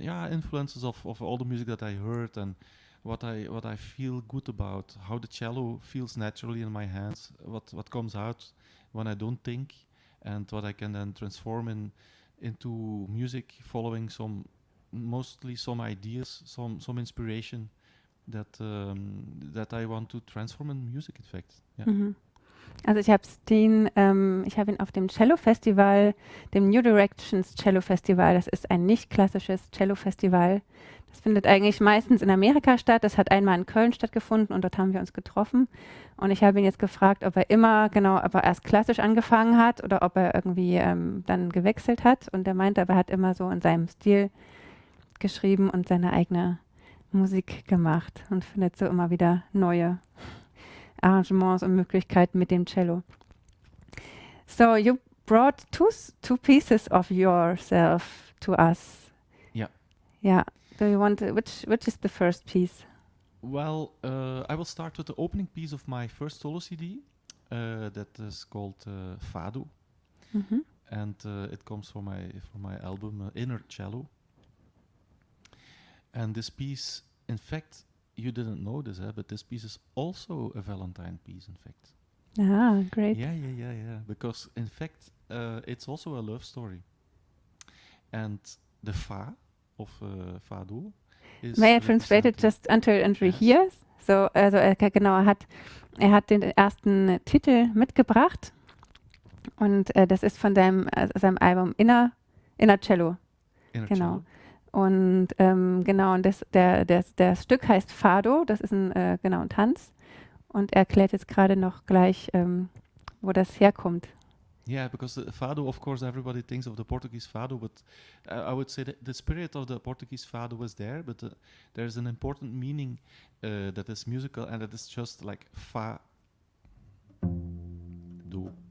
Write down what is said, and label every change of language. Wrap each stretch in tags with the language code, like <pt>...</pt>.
<en>Influences of all the music that I heard and what I feel good about, how the cello feels naturally in my hands, what comes out when I don't think, and what I can then transform into music, following mostly some ideas, some inspiration that I want to transform in music, in fact. Yeah. Mhm.</en> <de>Also ich habe ihn auf dem Cello-Festival, dem New Directions Cello-Festival, das ist ein nicht klassisches Cello-Festival. Das findet eigentlich meistens in Amerika statt. Das hat einmal in Köln stattgefunden und dort haben wir uns getroffen. Und ich habe ihn jetzt gefragt, ob er erst klassisch angefangen hat oder ob er irgendwie dann gewechselt hat. Und er meinte, aber er hat immer so in seinem Stil geschrieben und seine eigene Musik gemacht und findet so immer wieder neue Arrangements und Möglichkeiten mit dem Cello.</de> <en>So you brought two pieces of yourself to us. Yeah. Yeah. Do you want which is the first piece? Well, I will start with the opening piece of my first solo CD. That is called Fado, and it comes from my album Inner Cello. And this piece, in fact, you didn't know this, but this piece is also a Valentine piece, in fact. Ah, great. Yeah. Because, in fact, it's also a love story. And the Fa of Fado is... May I translate it just until Andrew hears?</en> <de>So, also er hat den ersten Titel mitgebracht und das ist von seinem Album Inner Cello.</de> <en>Inner</en> <de>Genau.</de> <en>Cello.</en> <de>Und und das Stück heißt Fado, das ist ein Tanz. Und er erklärt jetzt gerade noch gleich, wo das herkommt.</de> <en>Yeah, because the Fado, of course, everybody thinks of the Portuguese Fado, but I would say that the spirit of the Portuguese Fado was there, but there's an important meaning that is musical, and that is just like Fa, Do.</en>